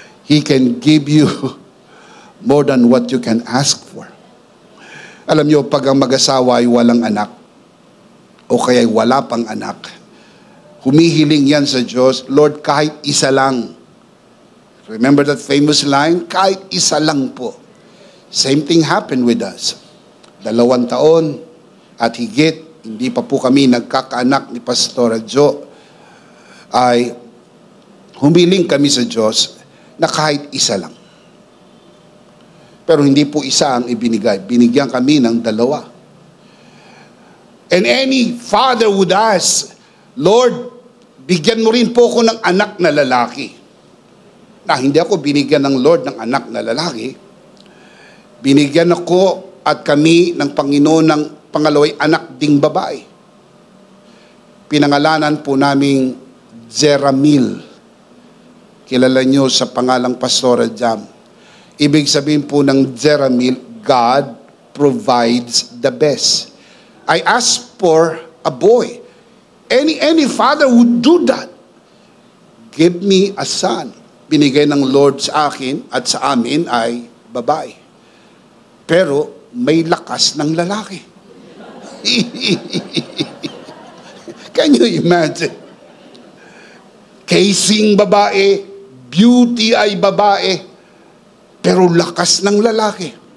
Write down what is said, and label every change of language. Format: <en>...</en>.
<en>He can give you more than what you can ask for.</en> <tl>Alam niyo, pag ang mag-asawa ay walang anak, o kaya wala pang anak, humihiling yan sa Diyos, Lord, kahit isa lang.</tl> <en>Remember that famous line?</en> <tl>Kahit isa lang po.</tl> <en>Same thing happened with us.</en> <tl>2 taon at higit, hindi pa po kami nagkakaanak ni Pastor Jo, ay humiling kami sa Diyos na kahit isa lang. Pero hindi po isa ang ibinigay. Binigyan kami ng 2.</tl> <en>And any father would ask,</en> <tl>Lord, bigyan mo rin po ko ng anak na lalaki. Na hindi ako binigyan ng Lord ng anak na lalaki. Binigyan ako at kami ng Panginoon ng pangalaway anak ding babae. Pinangalanan po naming Zeramil. Kilala nyo sa pangalang Pastora Jam. Ibig sabihin po ng Zeramil,</tl> <en>God provides the best. I asked for a boy. Any father would do that. Give me a son.</en> <tl>Binigay ng Lord sa akin at sa amin ay babae. Pero may lakas ng lalaki.</tl> <en>Can you imagine?</en> <tl>Casing babae, beauty ay babae, pero lakas ng lalaki.</tl>